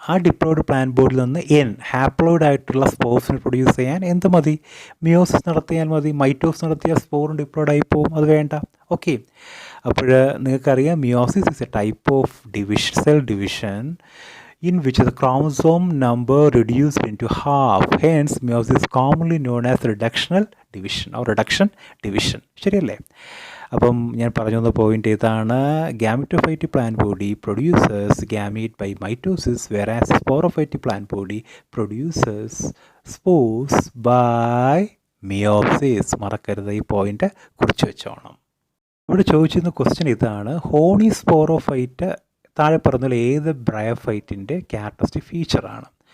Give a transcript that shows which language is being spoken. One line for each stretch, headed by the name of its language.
Malayalam: ആ diploid plant ബോഡിയിൽ നിന്ന് N ഹാപ്ലോയിഡ് ആയിട്ടുള്ള സ്പോർസിനെ പ്രൊഡ്യൂസ് ചെയ്യാൻ എന്ത് മതി? മിയോസിസ് നടത്തിയാൽ മതി. മൈറ്റോസിസ് നടത്തിയാൽ സ്പോറും ഡിപ്ലോയിഡ് ആയി പോകും, അത് വേണ്ട. ഓക്കെ. അപ്പോൾ നിങ്ങൾക്കറിയാം
English: Meiosis is a type of cell division in which the chromosome number reduced into half. Hence, meiosis is commonly known as reductional division or reduction division.
Malayalam: ശരിയല്ലേ? അപ്പം ഞാൻ പറഞ്ഞു വന്ന പോയിന്റ് ഇതാണ്.
English: Gametophytic plant body produces gamete by mitosis, whereas sporophytic plant body produces spores by meiosis.
Malayalam: മറക്കരുത്, ഈ point കുറിച്ച് വെച്ചോണം. ഇവിടെ ചോദിച്ചിരുന്ന ക്വസ്റ്റ്യൻ ഇതാണ്: ഹോണി സ്പോറോഫൈറ്റ് താഴെ പറഞ്ഞാൽ ഏത് ബ്രയോഫൈറ്റിൻ്റെ ക്യാരക്ടറിസ്റ്റിക് ഫീച്ചറാണ്?